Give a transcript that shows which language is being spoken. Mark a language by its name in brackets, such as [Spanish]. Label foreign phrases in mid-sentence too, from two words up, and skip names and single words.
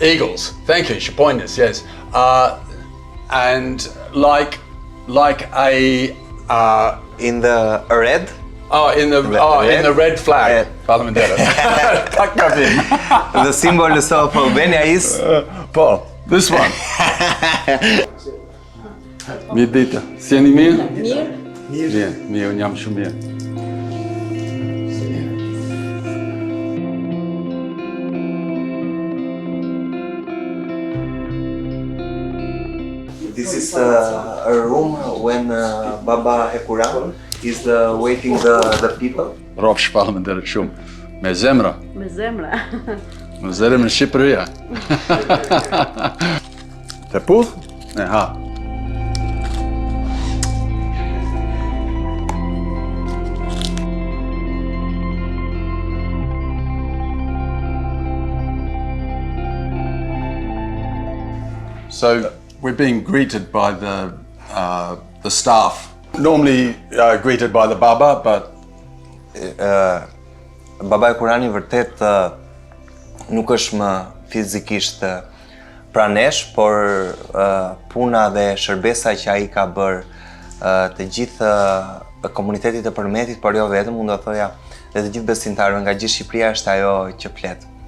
[English] Thank you, Shapoinis, yes. And like a in the red. In the red flag. The symbol of Albania is this one. [Albanian] Mirë ditë. Si jeni mirë? Mirë, unë jam shumë mirë. [English] This is a room when Baba Hakuran is waiting the people. [Albanian] Rob shpallëmënderit shumë. Me zemra. Me zemra. Me zemrën në Shqipëria. Të puth? Ha. [English] So we're being greeted by the staff. Normally greeted by the Baba, but [Albanian] Baba Hakurani vërtet nuk është më fizikisht pranesh, por puna dhe shërbesa që ai ka bërë të gjithë komunitetit të Përmetit, por jo vetëm, unë do thoja dhe të gjithë besimtarëve nga gjithë Shqipëria është ajo që flet.